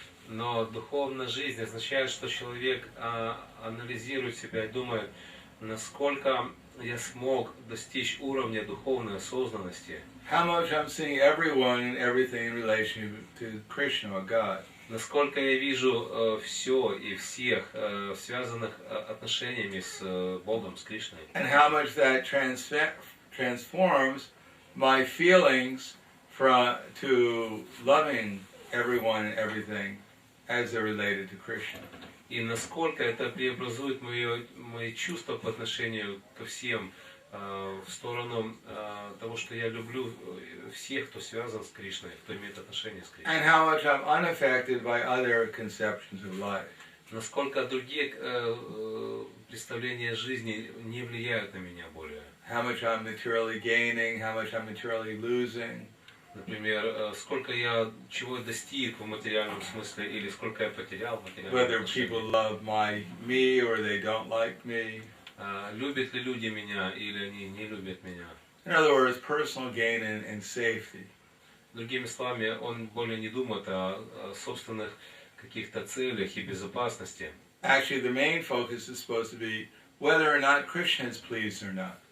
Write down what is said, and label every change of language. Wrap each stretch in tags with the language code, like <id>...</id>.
<ru>Но духовная жизнь означает, что человек анализирует себя и думает, насколько я смог достичь уровня духовной осознанности.</ru> <en>How much I'm seeing everyone and everything in relation to Krishna or God.</en> <ru>Насколько я вижу все и всех связанных отношениями с Богом, с Кришной.</ru> <en>And how much that transforms my feelings to loving everyone and everything as they're related to Krishna.</en> <ru>И насколько это преобразует мои чувства по отношению ко всем в сторону того, что я люблю всех, кто связан с Кришной, кто имеет отношение с Кришной.</ru> <en>And how much I'm unaffected by other conceptions of life.</en> <ru>Насколько другие представления жизни не влияют на меня более.</ru> <en>How much I'm materially gaining, how much I'm materially losing.</en> <ru>Например, сколько я чего достиг в материальном смысле или сколько я потерял в материальном</ru> <en>Whether</en> <ru>отношении.</ru> <en>people love me or they don't like me.</en> <ru>Любят ли люди меня или они не любят меня.</ru> <en>In other words, personal gain and safety.</en> <ru>Другими словами, он более не думает о собственных каких-то целях и безопасности.</ru> <en>Actually, the main focus is supposed to be whether or not Krishna is pleased or not.</en>